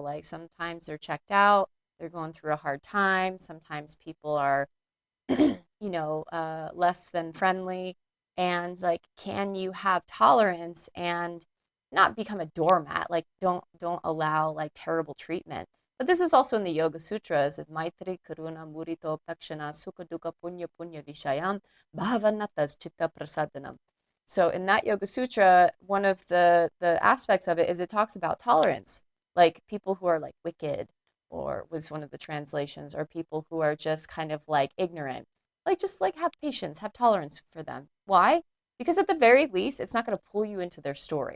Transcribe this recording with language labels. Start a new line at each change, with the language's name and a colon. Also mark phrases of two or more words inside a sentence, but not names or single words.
English: Like sometimes they're checked out, they're going through a hard time. Sometimes people are less than friendly. And like, can you have tolerance and not become a doormat? Like, don't allow like terrible treatment. But this is also in the Yoga Sutras:
Sanskrit: Maitri, Karuna, Murito, Dakshina, Sukha, Dukkha, Punya, Punya, Vishayam, Bhavanatas, Chitta, Prasadanam.
English: So in that Yoga Sutra, one of the aspects of it is it talks about tolerance, like people who are like wicked, or was one of the translations, or people who are just kind of like ignorant. Like just like have patience, have tolerance for them. Why? Because at the very least, it's not going to pull you into their story.